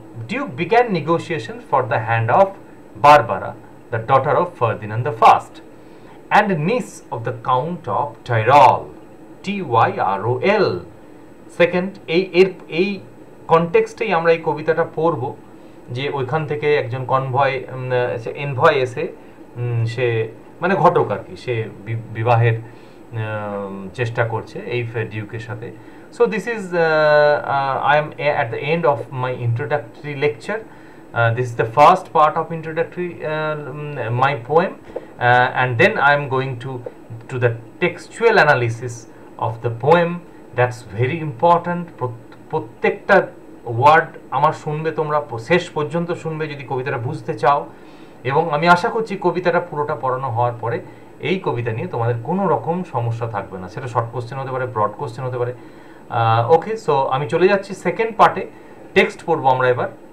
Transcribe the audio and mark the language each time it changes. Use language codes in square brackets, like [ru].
[en] Duke began negotiations for the hand of Barbara, the daughter of Ferdinand I, and niece of the Count of Tyrol, Tyrol. [bn] Second, এই কনটেক্সটেই আমরা এই কবিতাটা পড়ব, যে ওইখান থেকে একজন কনভয় এনভয় এসে সে মানে ঘটক আর কি, সে বিবাহের চেষ্টা করছে এই ডিউকের সাথে। [en] So this is I am at the end of my introductory lecture. This is the first part of introductory my poem, and then I am going to the textual analysis of the poem. That's very important. [bn] প্রত্যেকটা word আমার শুনবে তোমরা, শেষ পর্যন্ত শুনবে যদি কবিতাটা বুঝতে চাও, এবং আমি আশা করছি কবিতাটা পুরোটা পড়ানো হওয়ার পরে এই কবিতা নিয়ে তোমাদের কোনো রকম সমস্যা থাকবে না। সেটা শর্ট কোশ্চেন হতে পারে, ব্রড কোশ্চেন হতে পারে। ওকে, সো আমি চলে যাচ্ছি সেকেন্ড পার্টে, টেক্সট পড়বো আমরা এবার।